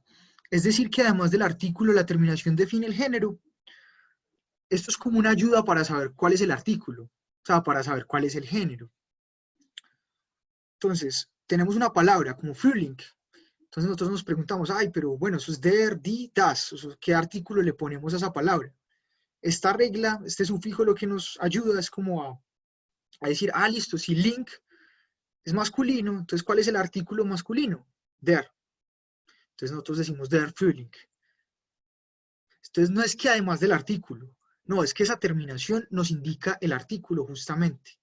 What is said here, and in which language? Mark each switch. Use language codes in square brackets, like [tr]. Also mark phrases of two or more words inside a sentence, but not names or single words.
[es] Es decir, que además del artículo, la terminación define el género. Esto es como una ayuda para saber cuál es el artículo, o sea, para saber cuál es el género. Entonces, tenemos una palabra como Frühling. Entonces nosotros nos preguntamos, ay, pero bueno, eso es [de] der, die, das. [es] ¿Qué artículo le ponemos a esa palabra? Esta regla, este sufijo lo que nos ayuda es como a decir, ah, listo, si link es masculino, entonces ¿cuál es el artículo masculino? Der. Entonces nosotros decimos [de] der Frühling. [es] Entonces no es que además del artículo, no, es que esa terminación nos indica el artículo justamente.